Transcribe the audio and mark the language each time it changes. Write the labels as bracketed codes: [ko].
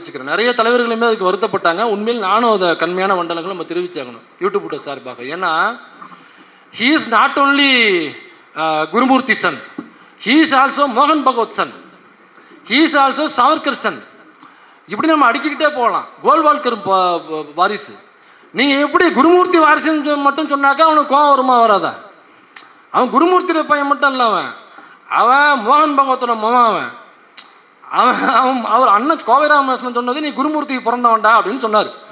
[ta] நிறைய தலைவர்களுமே அதுக்கு வருத்தப்பட்டாங்க. உண்மையில் நானும் அதை கண்மையான வண்டனங்கள் நம்ம தெரிவிச்சாகணும் யூடியூப் சார்பாக. ஏன்னா [en] he is not only Gurumurthy Sun, he is also மோகன் பகவத் Sun, he is also Savarkar Sun. [ta] இப்படி நம்ம அடிக்கிட்டே போகலாம். கோல்வால்கர் வாரிசு. நீங்கள் எப்படி குருமூர்த்தி வாரிசுன்னு மட்டும் சொன்னாக்கா அவனுக்கு கோவம் வருமா வராதா? அவன் குருமூர்த்தி பையன் மட்டும் இல்லை, அவன் மோகன் பகவத்தோட மகன். அவர் அண்ணன் கோவை ராமகிருஷ்ணன் சொன்னது நீ குருமூர்த்திக்கு பிறந்தவன்டா அப்படின்னு சொன்னார்.